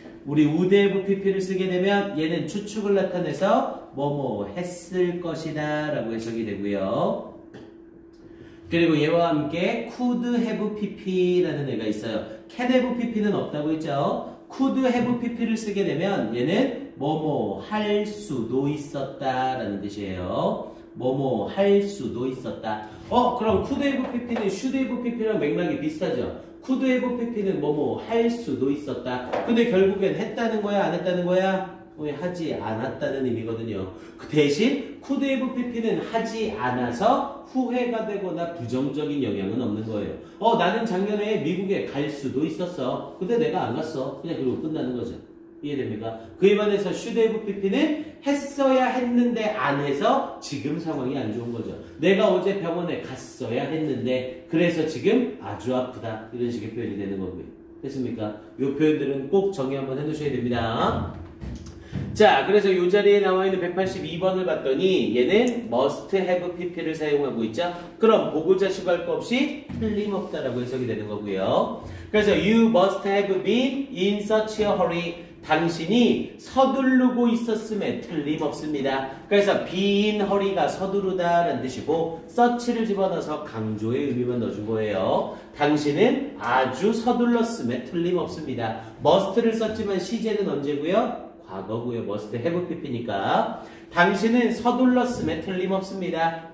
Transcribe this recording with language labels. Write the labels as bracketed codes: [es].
[ko] 우리 would have pp를 쓰게 되면 얘는 추측을 나타내서 뭐뭐 했을 것이다 라고 해석이 되고요. 그리고 얘와 함께 could have pp라는 애가 있어요. can have pp는 없다고 했죠. could have pp를 쓰게 되면 얘는 뭐뭐 할 수도 있었다 라는 뜻이에요. 뭐뭐 할 수도 있었다. 그럼 could have pp는 should have pp랑 맥락이 비슷하죠. could have pp는 뭐뭐 할 수도 있었다. 근데 결국엔 했다는 거야, 안 했다는 거야? 하지 않았다는 의미거든요. 그 대신 could have pp는 하지 않아서 후회가 되거나 부정적인 영향은 없는 거예요. 나는 작년에 미국에 갈 수도 있었어. 근데 내가 안 갔어. 그냥 그리고 끝나는 거죠. 이해됩니까? 그에 반해서 should have pp는 했어야 했는데 안 해서 지금 상황이 안 좋은 거죠. 내가 어제 병원에 갔어야 했는데 그래서 지금 아주 아프다. 이런 식의 표현이 되는 거고요. 됐습니까? 이 표현들은 꼭 정리 한번 해두셔야 됩니다. 자, 그래서 이 자리에 나와 있는 182번을 봤더니 얘는 must have pp를 사용하고 있죠. 그럼 보고자 시발 거 없이 틀림없다라고 해석이 되는 거고요. 그래서 [en] you must have been in such a hurry. [ko] 당신이 서두르고 있었음에 틀림없습니다. 그래서 [en] be in hurry [ko] 가 서두르다 라는 뜻이고 such를 집어넣어서 강조의 의미만 넣어준 거예요. 당신은 아주 서둘렀음에 틀림없습니다. must를 썼지만 시제는 언제고요? 과거고요. must have pp니까 당신은 서둘렀음에 틀림없습니다.